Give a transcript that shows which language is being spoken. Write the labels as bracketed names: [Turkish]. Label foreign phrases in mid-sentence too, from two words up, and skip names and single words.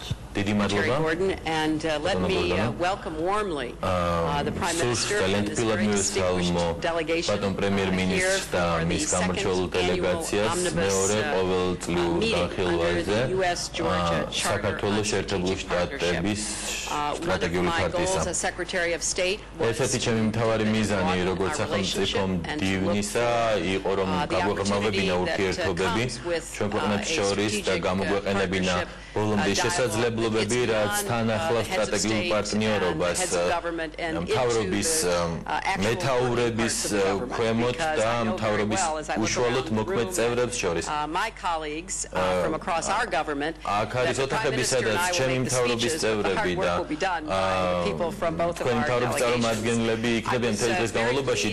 [English] Secretary Gordon, and let me welcome warmly the Prime Minister and this very distinguished delegation here for the second annual omnibus meeting under the U.S.-Georgia Charter on Strategic Partnership. One of my goals as Secretary of State was to broaden our relationship and to look for the opportunity that comes with a strategic partnership. [Georgian] შესაძლებლობები, რაც თან ახლავს სტრატეგიულ პარტნიორობას მთავრობის მეთაურების ქვემოთ და მთავრობის უშუალოდ მოქმედ წევრებს შორის. აქ არის ოთახები, სადაც ჩემი მთავრობის წევრები და თქვენი მთავრობის წარმომადგენლები იქნებიან მთელი დღის განმავლობაში.